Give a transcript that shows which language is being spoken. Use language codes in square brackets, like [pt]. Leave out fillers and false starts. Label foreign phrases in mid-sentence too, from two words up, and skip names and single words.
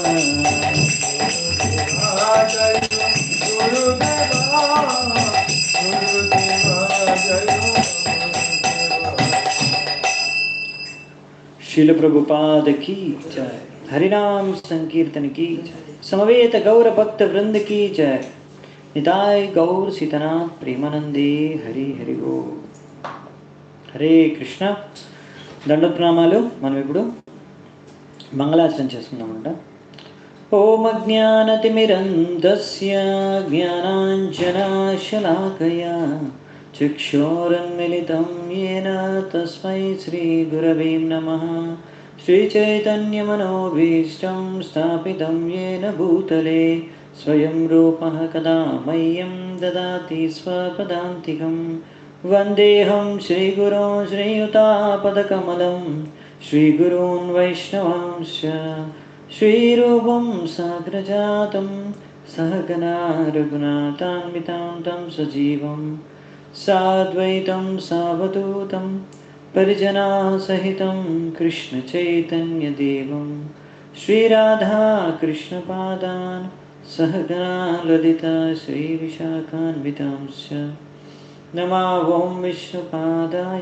[hi] शील प्रभुपाद की जय हरिनाम संकीर्तन की जय समवेत गौर भक्त वृंद की जय निताय [sa] गौर सीतनाथ प्रेमानंदे हरि हरि गो हरे कृष्ण [te] దండప్రణామాలు మనం ఇప్పుడు మంగళాచరణ చేసుకుందామంట [sa] ఓం అజ్ఞానతిమిరంధస్య జ్ఞానాంజనాశలాకయా చక్షురున్మిళితం येन తస్మై శ్రీగురవే నమః శ్రీచైతన్యమనోభీష్టం స్థాపితం येन భూతలే స్వయం రూపః కదా మह्यं దదాతి స్వపదాంతికం వందేహం శ్రీగురోన్ శ్రీయుతాపదకమలం శ్రీగురూన్ వైష్ణవాంశ్చ శ్రీరూపం సాగ్రజాతం सहगना रघुनाथान्वितां तं सजीवं साद्वैतं सावधूतं परिजनासहितं कृष्णचैतन्यदेवं श्रीराधाकृष्णपादान् सहगना ललिता श्रीविशाखान्वितांश्च नमा ॐ विष्णुपादाय